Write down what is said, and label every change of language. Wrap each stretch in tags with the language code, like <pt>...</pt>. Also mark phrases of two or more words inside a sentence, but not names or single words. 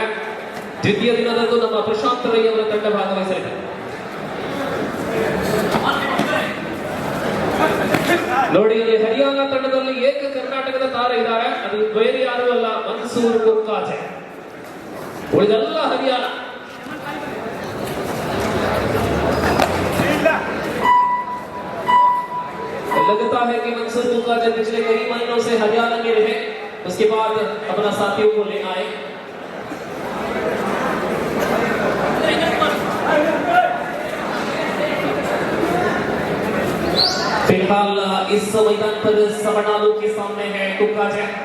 <kn>ದ್ವಿತೀಯ ದಿನದಂದು ನಮ್ಮ ಪ್ರಶಾಂತ್ ರೈ ಅವರ ತಂಡ ಭಾಗವಹಿಸಲಿದೆ. ನೋಡಿ, ಇಲ್ಲಿ ಹರಿಯಾಣ ತಂಡದಲ್ಲಿ ಏಕ ಕರ್ನಾಟಕದ ತಾರೆ ಇದ್ದಾರೆ. ಅದು ಬೇರೆ ಯಾರು ಅಲ್ಲ, ಮನ್ಸೂರ್ ಕುಕ್ಕಾಜೆ. ಉಳಿದೆಲ್ಲ ಹರಿಯಾಣ.</kn> <hi>लगता है कि मंसूर कुक्काजे पिछले कई महीनों से हरियाणा में रहे, उसके बाद अपना साथियों को ले आए. फिलहाल इस मैदान पर सवनालू के सामने है कुक्काजे.</hi>